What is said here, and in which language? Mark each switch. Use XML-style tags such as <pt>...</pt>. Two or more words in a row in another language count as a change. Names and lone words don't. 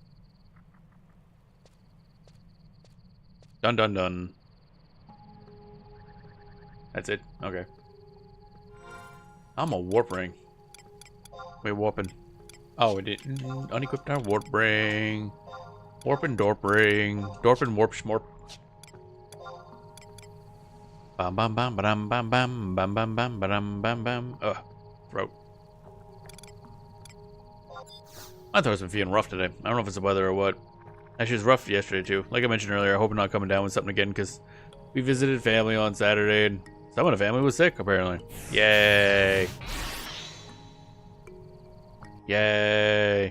<en>Dun dun dun. That's it? Okay. I'm a warp ring. We're warping. Oh, we didn't unequip our warp ring. Warp and dorp ring. Dorp and warp schmorp. Bam bam bam bam bam bam bam bam bam bam bam bam. Ugh. Throat. My throat's been feeling rough today. I don't know if it's the weather or what. Actually, it was rough yesterday too. Like I mentioned earlier, I hope I'm not coming down with something again because we visited family on Saturday and someone in the family was sick apparently. Yay. Yay.</en>